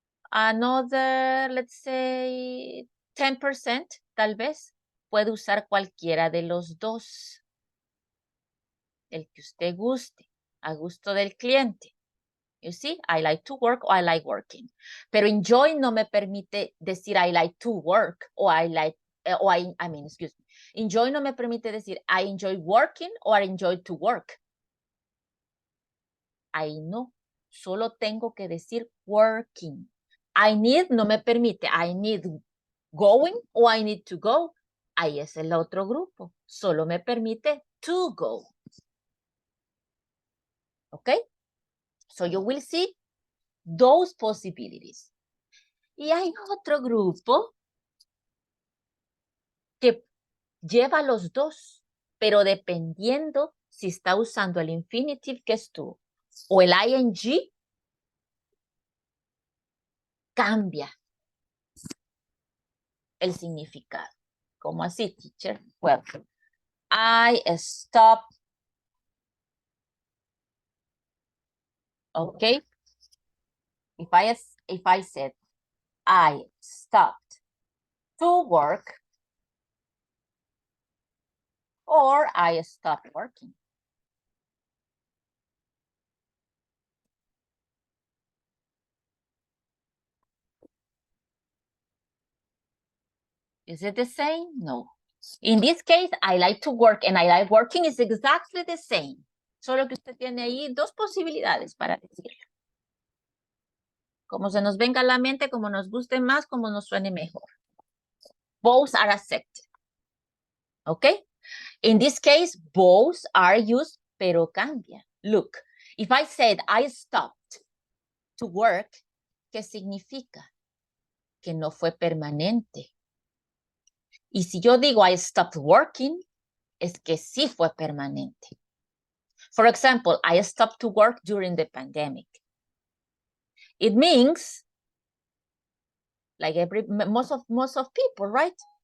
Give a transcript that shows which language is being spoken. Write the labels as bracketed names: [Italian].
[English] Another, let's say 10%, [Spanish] tal vez, puede usar cualquiera de los dos. El que usted guste, a gusto del cliente. [English] You see, I like to work or I like working. [Spanish] Pero enjoy no me permite decir [English] I like to work o I like, excuse me. Enjoy [Spanish] no me permite decir [English] I enjoy working or I enjoy to work. [Spanish] Ahí no, solo tengo que decir working. [English] I need [Spanish] no me permite, [English] I need going o I need to go. [Spanish] Ahí es el otro grupo, solo me permite to go. [English] Okay? So you will see those possibilities. [Spanish] Y hay otro grupo que lleva los dos, pero dependiendo si está usando el infinitive que es tú o el ing, cambia el significado. ¿Cómo así, [English] teacher? Well, I stop. Okay. If I said I stopped to work or I stopped working. Is it the same? No. In this case, I like to work and I like working is exactly the same. [Spanish] Solo que usted tiene ahí dos posibilidades para decirlo. Como se nos venga a la mente, como nos guste más, como nos suene mejor. [English] Both are accepted. Okay? In this case, both are used, [Spanish] pero cambia. [English] Look, if I said I stopped to work, [Spanish] ¿qué significa? Que no fue permanente. Y si yo digo [English] I stopped working, [Spanish] es que sí fue permanente. [English] For example, I stopped to work during the pandemic. It means, like most of people, right?